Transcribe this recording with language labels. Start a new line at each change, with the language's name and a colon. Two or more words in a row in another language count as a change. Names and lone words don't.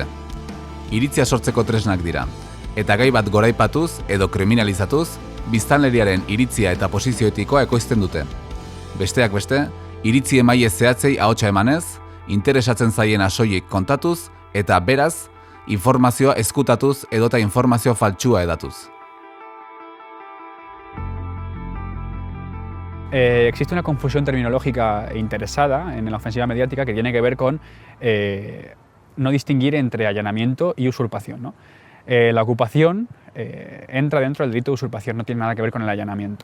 Basque: Iritzia sortzeko tresnak dira, eta gai bat goraipatuz edo kriminalizatuz, biztanleriaren iritzia eta posizio etikoa ekoizten dute. Besteak beste, iritzi emaile zehatzei ahotsa emanez, interesatzen zaiena soilik kontatuz, eta beraz, informazioa ezkutatuz edota informazio faltsua edatuz.
Spanish: Existe una confusión terminológica interesada en la ofensiva mediática que tiene que ver con no distinguir entre allanamiento y usurpación, ¿no? La ocupación entra dentro del delito de usurpación, no tiene nada que ver con el allanamiento.